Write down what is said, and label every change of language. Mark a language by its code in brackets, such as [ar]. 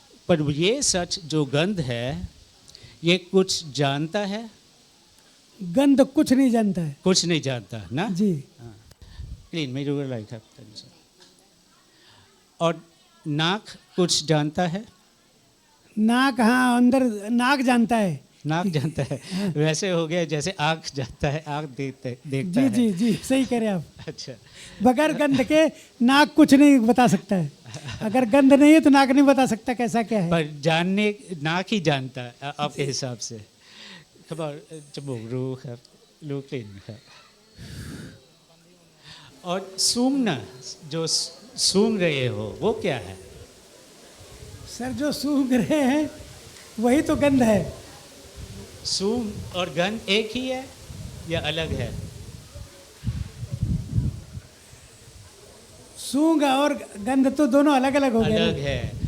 [hi] पर ये सच जो गंध है ये कुछ जानता है, गंध कुछ नहीं जानता है। कुछ नहीं जानता ना। जी [th] กลิ่นไม่รู้อะไรครับ [hi] और नाक कुछ जानता है, नाक, हाँ अंदर नाक जानता है। नाक जानता है, वैसे हो गया जैसे आँख जानता है, आँख देखता जी है। जी जी सही कह रहे हैं आप। अच्छा, बगैर गंध के नाक कुछ नहीं बता सकता है। अगर गंध नहीं है तो नाक नहीं बता सकता कैसा क्या है। पर जानने नाक ही जानता है आपके हिसाब से। [th] เขาบอกจมูกรู้ครับ รู้กลิ่นครับ [hi] और सूंघना, जो सूंघ रहे हो वो क्या है? सर जो सूंघ रहे हैं वही तो गंध है। सूंघ और गंध एक ही है या अलग है? सूंघ और गंध तो दोनों अलग अलग हो गए। अलग है।